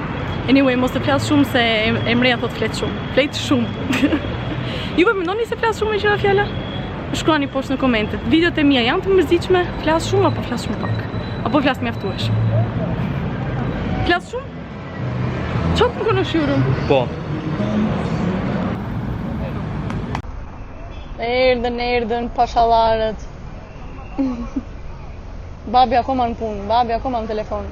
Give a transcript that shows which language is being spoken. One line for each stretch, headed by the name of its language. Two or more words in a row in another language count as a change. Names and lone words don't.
Albanian: Anyway, mos të flas shumë se Emreja thot flet shumë. Juve mendoni se flas shumë me qira fjala? Shkruani poshtë në komente. Videot e mia janë të mërzitshme? Flas shumë apo flas shumë pak? Apo flas mjaftueshëm? Flas shumë?
Turkish: Çok mu konuşuyorum?
Albanian: Po. Erdën pashallarët. Babi akoma në punë, babi akoma në telefon.